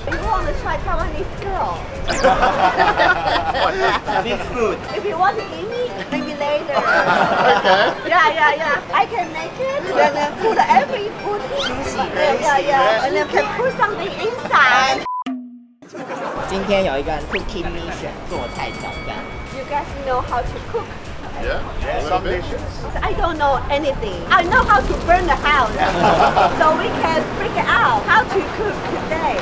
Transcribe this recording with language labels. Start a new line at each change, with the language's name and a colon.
English: You want to try Taiwanese girl? This food. If you want to eat me, maybe later. Okay. Yeah. I can make it. Then put every food in. Yeah. And then can put something inside.
Chinese: 今天有一个 cooking mission 做菜挑战。
English: You guys know how to cook? Yeah. Some dishes. I don't know anything. I know how to burn the house. So we can figure out how to cook today.